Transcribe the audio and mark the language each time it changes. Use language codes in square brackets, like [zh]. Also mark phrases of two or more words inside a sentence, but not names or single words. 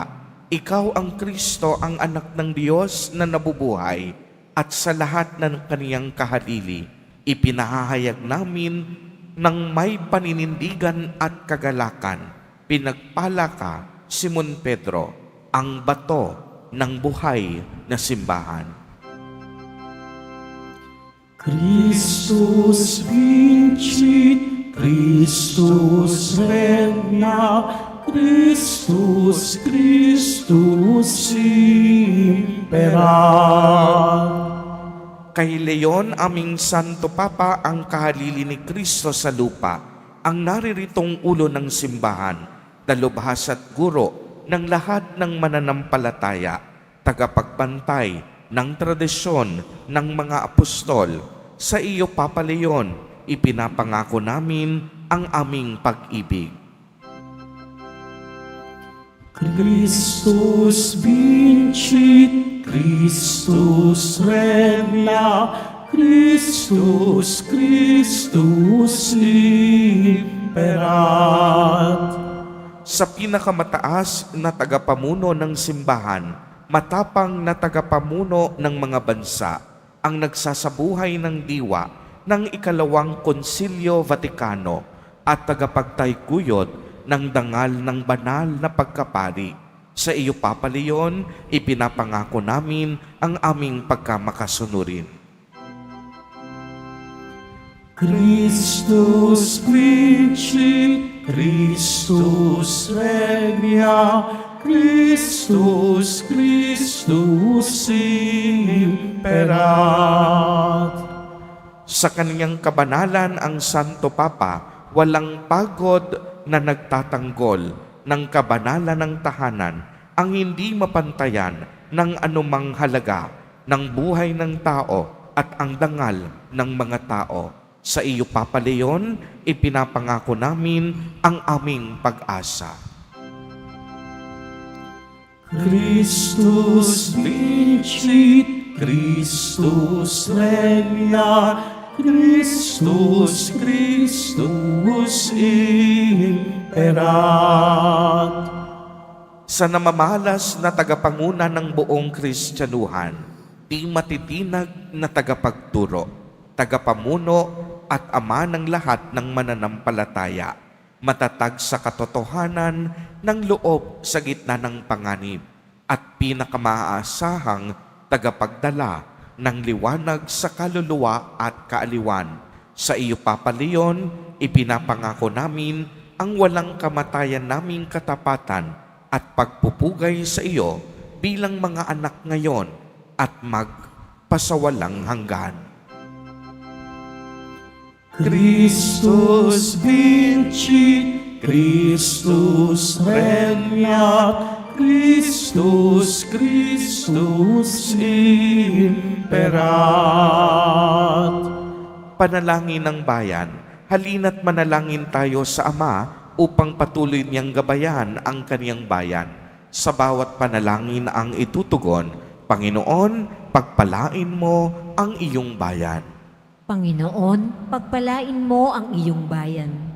[tl] Ikaw ang Kristo, ang anak ng Diyos na nabubuhay, at sa lahat ng kaniyang kahalili, ipinahahayag namin ng may paninindigan at kagalakan. Pinagpala ka, Simon Pedro, ang bato ng buhay na simbahan. [la] Christus vincit, Christus regna, Christus, Christus imperat. [tl] Kay Leon, aming Santo Papa, ang kahalili ni Kristo sa lupa, ang nariritong ulo ng simbahan, dalubhas at guro ng lahat ng mananampalataya, tagapagbantay ng tradisyon ng mga apostol. Sa iyo, Papa Leon, ipinapangako namin ang aming pag-ibig. [la] Christus vincit, Christus regna, Christus, Christus imperat. [tl] Sa pinakamataas na tagapamuno ng simbahan, matapang na tagapamuno ng mga bansa, ang nagsasabuhay ng diwa ng ikalawang Konsilyo Vatikano at tagapagtaykuyod ng dangal ng banal na pagkapari. Sa iyo, Papa Leon, ipinapangako namin ang aming pagkamakasunurin. [la] Christus vincit, Christus regna, Christus, Christus imperat. [tl] Sa kaniyang kabanalan ang Santo Papa, walang pagod na nagtatanggol ng kabanalan ng tahanan, ang hindi mapantayan ng anumang halaga ng buhay ng tao at ang dangal ng mga tao. Sa iyo, Papa Leon, ipinapangako namin ang aming pag-asa. [la] Christus vincit, Christus regna, Christus, Christus imperat. [tl] Sa namamalas na tagapanguna ng buong Kristyanuhan, di matitinag na tagapagturo, tagapamuno at ama ng lahat ng mananampalataya, matatag sa katotohanan ng loob sa gitna ng panganib, at pinakamaasahang tagapagdala ng liwanag sa kaluluwa at kaaliwan. Sa iyo, Papa Leon, ipinapangako namin ang walang kamatayan naming katapatan at pagpupugay sa iyo bilang mga anak ngayon at magpasawalang hanggan. [la] Christus vincit, Christus regnat, Christus, Christus imperat. [tl] Panalangin ng bayan, halina't manalangin tayo sa Ama upang patuloy niyang gabayan ang kaniyang bayan. Sa bawat panalangin ang itutugon, Panginoon, pagpalain mo ang iyong bayan. Panginoon, pagpalain mo ang iyong bayan.